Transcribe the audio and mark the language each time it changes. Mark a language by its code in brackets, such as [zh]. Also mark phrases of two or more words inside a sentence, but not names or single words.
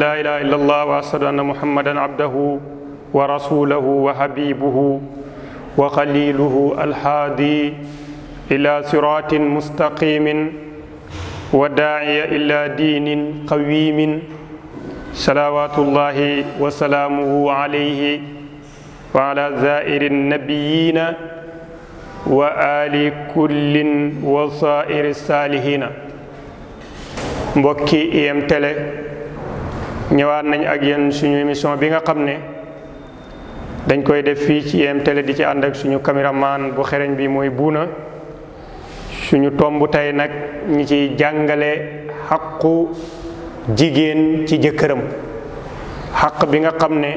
[ar] لا إله إلا الله وأشهد أن محمدا عبده ورسوله وحبيبه وخليله الهادي إلى صراط مستقيم وداعي إلى دين قويم صلوات الله وسلامه عليه وعلى زائر النبيين وآل كل وصائر الصالحين [wo] mbokki IM Télé ñëwaat nañ ak yéen suñu émission bi nga xam ne dañ koy def fii ci IM Télé di ci ànd ak suñu caméraman bu xereñ bi mooy buuna suñu tomb tey nag ñi ciy jàngale xaqu jigéen ci jëkkëram xaq bi nga xam ne